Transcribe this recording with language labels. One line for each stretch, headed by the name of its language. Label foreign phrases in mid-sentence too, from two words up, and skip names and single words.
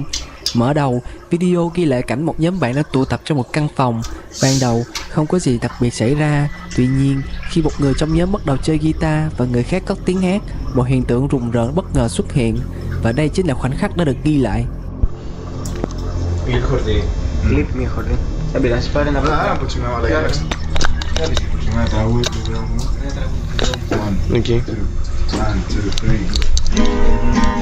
Vietnamese: Mở đầu, video ghi lại cảnh một nhóm bạn đã tụ tập trong một căn phòng. Ban đầu, không có gì đặc biệt xảy ra. Tuy nhiên, khi một người trong nhóm bắt đầu chơi guitar và người khác cất tiếng hát, một hiện tượng rùng rợn bất ngờ xuất hiện. Và đây chính là khoảnh khắc đã được ghi lại. Clip mejor, Tapi las para la
English: Okay. 1, 2, 3.